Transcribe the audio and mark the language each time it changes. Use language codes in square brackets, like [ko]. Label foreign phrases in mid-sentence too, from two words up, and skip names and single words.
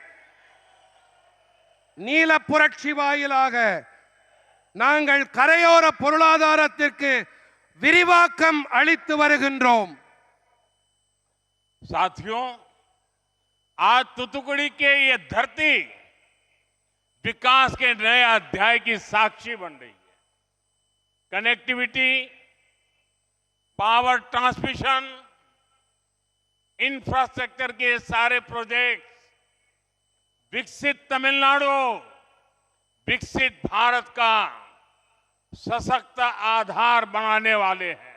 [ta] நீல புரட்சி வாயிலாக நாங்கள் கரையோர பொருளாதாரத்திற்கு விரிவாக்கம் அளித்து வருகின்றோம். [hi] साथियों, आज तुतुकुड़ी के ये धरती विकास के नए अध्याय की साक्षी बन रही है। [en] Connectivity, power transmission, infrastructure [hi] के सारे प्रोजेक्ट्स विकसित तमिलनाडु, विकसित भारत का सशक्त आधार बनाने वाले हैं।